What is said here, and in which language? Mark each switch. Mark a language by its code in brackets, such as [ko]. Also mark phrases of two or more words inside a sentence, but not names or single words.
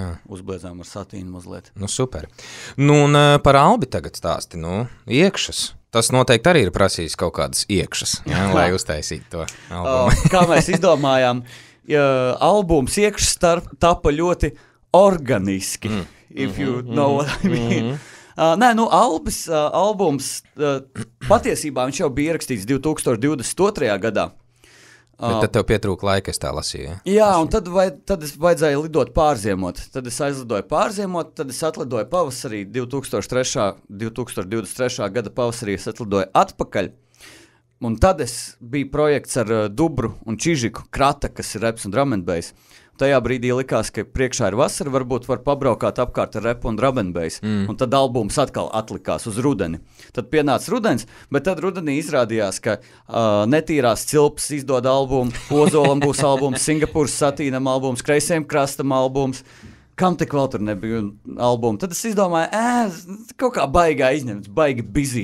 [lv] Uzbliedzām ar Satīnu mazliet. Super. Un par Albi tagad stāsti, iekšas. Tas noteikti arī ir prasījis kaut kādas iekšas, lai uztaisītu to albumu. Kā mēs izdomājām, albums iekšas tapa ļoti organiski, [en] if you know what I mean. [lv] Albums, patiesībā viņš jau bija ierakstīts 2022. gadā. Bet tad tev pietrūka laika, es tā lasīju. Jā, un tad es vajadzēja lidot pārziemot. Tad es aizlidoju pārziemot, tad es atlidoju pavasarī 2023. gada pavasarī es atlidoju atpakaļ. Un tad bija projekts ar Dubru un Čižiku, Krata, kas ir reps un [en] drum and bass. [lv] Tajā brīdī likās, ka priekšā ir vasara, varbūt var pabraukāt apkārt ar repu un [en] drum and bass. [lv] Un tad albums atkal atlikās uz rudeni. Tad pienāca rudens, bet tad rudenī izrādījās, ka Netīrās cilpas izdod albumu, Ozolam būs albums, Singapūras satīnam albums, Kreisajam krastam albums. Kam tik vēl tur nebija albuma? Tad es izdomāju, kaut kā baigā izņemts, baigi busy.